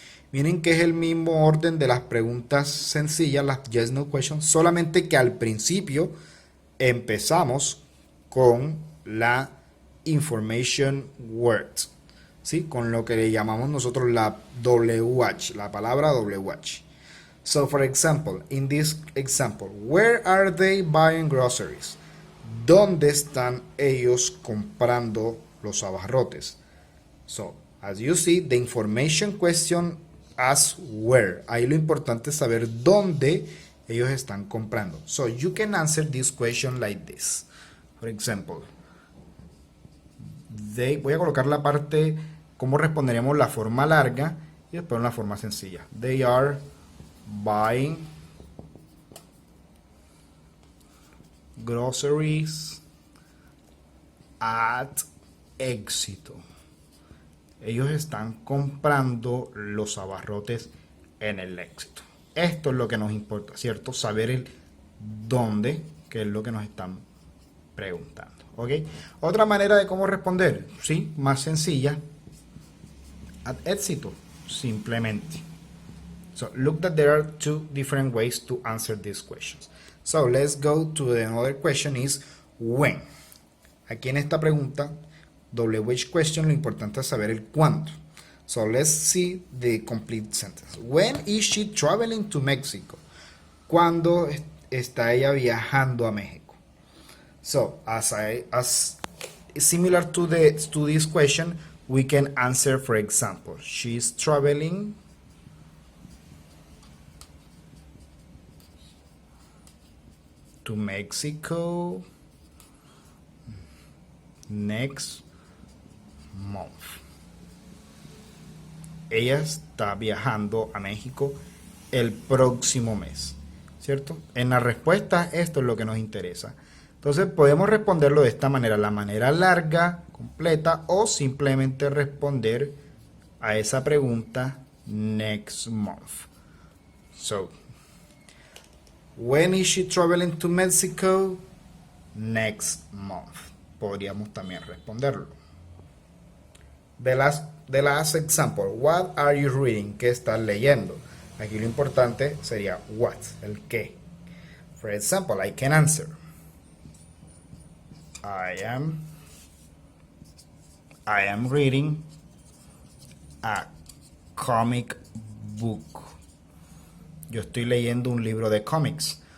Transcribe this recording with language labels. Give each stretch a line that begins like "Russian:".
Spanish: Miren que es el mismo orden de las preguntas sencillas, las
English: yes no questions,
Spanish: solamente que al principio empezamos con la
English: information word,
Spanish: ¿sí? Con lo que le llamamos nosotros la WH, la palabra WH.
English: So, for example, in this example, where are they buying groceries?
Spanish: ¿Dónde están ellos comprando los abarrotes?
English: So, as you see, the information question asks where.
Spanish: Ahí lo importante es saber dónde ellos están comprando.
English: So, you can answer this question like this. For example,
Spanish: voy a colocar la parte, cómo responderíamos la forma larga y después la forma sencilla.
English: They are buying groceries at Éxito.
Spanish: Ellos están comprando los abarrotes en el Éxito. Esto es lo que nos importa, ¿cierto? Saber el dónde, que es lo que nos están preguntando, ¿ok? Otra manera de cómo responder, sí, más sencilla,
English: at
Spanish: éxito, simplemente.
English: So look that there are two different ways to answer these questions. So let's go to the another question is when.
Spanish: Aquí en esta pregunta, WH question, lo importante es saber el cuándo.
English: So let's see the complete sentence. When is she traveling to Mexico?
Spanish: ¿Cuándo está ella viajando a México?
English: So as similar to this question, we can answer, for example, she's traveling to Mexico next month.
Spanish: Ella está viajando a México el próximo mes, ¿cierto? En la respuesta esto es lo que nos interesa. Entonces podemos responderlo de esta manera, la manera larga, completa, o simplemente responder a esa pregunta
English: next month. So, when is she traveling to Mexico? Next month.
Spanish: Podríamos también responderlo.
English: The last example. What are you reading?
Spanish: ¿Qué estás leyendo? Aquí lo importante sería what, el qué.
English: For example, I can answer. I am reading a comic book.
Spanish: Yo estoy leyendo un libro de cómics.